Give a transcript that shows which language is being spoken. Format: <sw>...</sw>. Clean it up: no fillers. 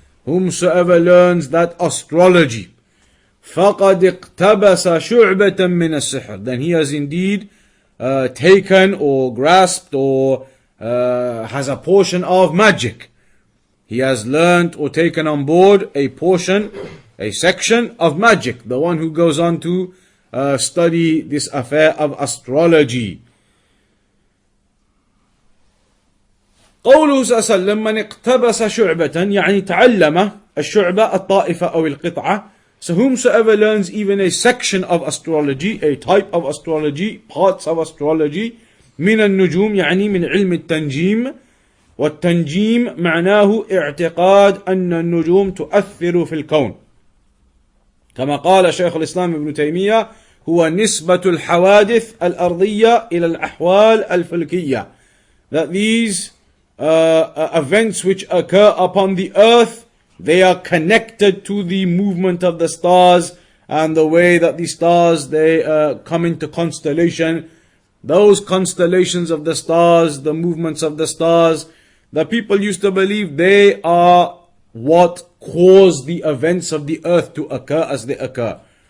<en>Whomsoever learns that astrology,</en> <ar>فَقَدْ اقْتَبَسَ شُعْبَةً مِّنَ السِّحْرِ,</ar> <en>then he has indeed taken or grasped or has a portion of magic. He has learnt or taken on board a portion, a section of magic. The one who goes on to study this affair of astrology.</en> <ar>قوله صلى الله عليه وسلم من اقتبس شعبة يعني تعلم الشعبة الطائفة أو القطعة.</ar> <en>So whomsoever learns even a section of astrology, a type of astrology, parts of astrology,</en> <ar>من النجوم يعني من علم التنجيم. والتنجيم معناه اعتقاد أن النجوم تؤثر في الكون. كما قال شيخ الإسلام ابن تيمية هو نسبة الحوادث الأرضية إلى الأحوال الفلكية.</ar> <en>That these events which occur upon the earth, they are connected to the movement of the stars and the way that the stars they come into constellation. Those constellations of the stars, the movements of the stars, the people used to believe they are what cause the events of the earth to occur as they occur.</en>